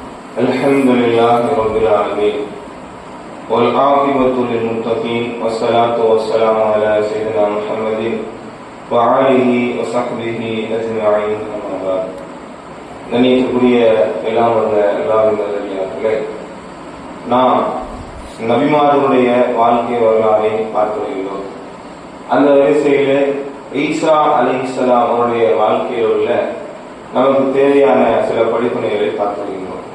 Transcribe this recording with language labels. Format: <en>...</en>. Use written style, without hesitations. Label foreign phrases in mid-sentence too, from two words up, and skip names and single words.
<ar>الحمد لله رب العالمين والعاقبة للمتقين والصلاة والسلام على سيدنا محمد وآله وصحبه أجمعين أما بعد.</ar> <ta>கண்ணியத்துக்குரிய எல்லாம் வந்த நல்லே, நாம் நபிமார்களுடைய வாழ்க்கை வரலாறை பார்த்து வருகிறோம். அந்த வரிசையில் ஈசா</ta> <ar>عليه السلام</ar> <ta>அவருடைய வாழ்க்கையில் உள்ள நமக்கு தேவையான சில படிப்பினைகளை பார்த்து வருகிறோம்.</ta>